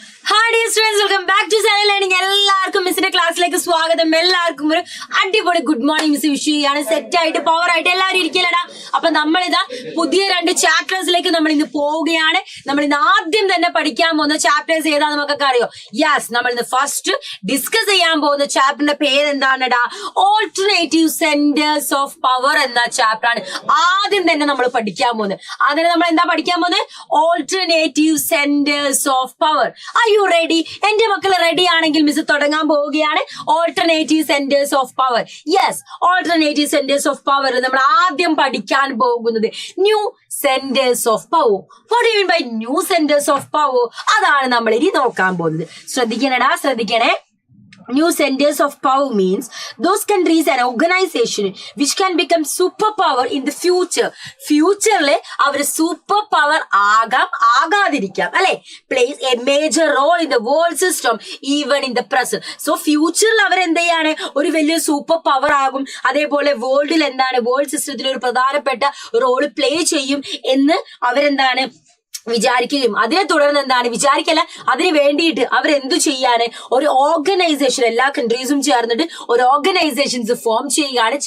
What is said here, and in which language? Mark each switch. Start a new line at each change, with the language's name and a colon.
English: Hi dear students, welcome back to Xylem Learning.
Malayalam: എല്ലാവർക്കും മിസ്സിന്റെ ക്ലാസ്സിലേക്ക് സ്വാഗതം. എല്ലാവർക്കും ഒരു അടിപൊളി ഗുഡ് മോർണിംഗ് മിസ് വിഷ് ചെയ്യാണ്. സെറ്റ് ആയിട്ട് പവർ ആയിട്ട് എല്ലാവരും ഇരിക്കലടാ. അപ്പൊ നമ്മളിതാ പുതിയ 2 ചാപ്റ്റേഴ്സിലേക്ക് നമ്മൾ ഇന്ന് പോവുകയാണ്. നമ്മൾ ഇന്ന് ആദ്യം തന്നെ പഠിക്കാൻ പോകുന്ന ചാപ്റ്റേഴ്സ് ഏതാ നമുക്കൊക്കെ അറിയോ? യെസ്, നമ്മൾ ഇന്ന് ഫസ്റ്റ് ഡിസ്കസ് ചെയ്യാൻ പോകുന്ന ചാപ്റ്ററിന്റെ പേര് എന്താണെടാ? ഓൾട്ടർനേറ്റീവ് സെന്റേഴ്സ് ഓഫ് പവർ എന്ന ചാപ്റ്റർ ആണ് ആദ്യം തന്നെ നമ്മൾ പഠിക്കാൻ പോകുന്നത്. അതിന് നമ്മൾ എന്താ പഠിക്കാൻ പോകുന്നത്? Alternative centres of power.
English: Are you ready?
Malayalam: എന്റെ മക്കൾ റെഡി ആണെങ്കിൽ മിസ് തുടങ്ങാൻ പോവുകയാണ്. Alternative centres of power. Yes, alternative centres of power നമ്മൾ ആദ്യം പഠിക്കാൻ പോകുന്നത് new centres of power.
English: What do you mean by new centres of power?
Malayalam: അതാണ് നമ്മൾ ഇനി നോക്കാൻ പോകുന്നത്. ശ്രദ്ധിക്കണടാ, ശ്രദ്ധിക്കണേ.
English: New centers of power means those countries and organization which can become superpower in the future.
Malayalam: Future-le our super power ആകാതിരിക്കാം അല്ലെ?
English: plays a major role in the world system even in the present.
Malayalam: So ഫ്യൂച്ചറിൽ അവർ എന്ത് ചെയ്യാണ്? ഒരു വലിയ super power ആകും. അതേപോലെ വേൾഡിൽ എന്താണ്? വേൾഡ് സിസ്റ്റത്തിൽ ഒരു പ്രധാനപ്പെട്ട റോൾ പ്ലേ ചെയ്യും എന്ന് അവരെന്താണ് വിചാരിക്കുകയും അതിനെ തുടർന്ന് എന്താണ് വിചാരിക്കല്ല, അതിന് വേണ്ടിയിട്ട് അവരെന്തു ചെയ്യാന് ഒരു ഓർഗനൈസേഷൻ, എല്ലാ കൺട്രീസും ചേർന്നിട്ട് ഒരു ഓർഗനൈസേഷൻസ് ഫോം ചെയ്യുകയാണ്.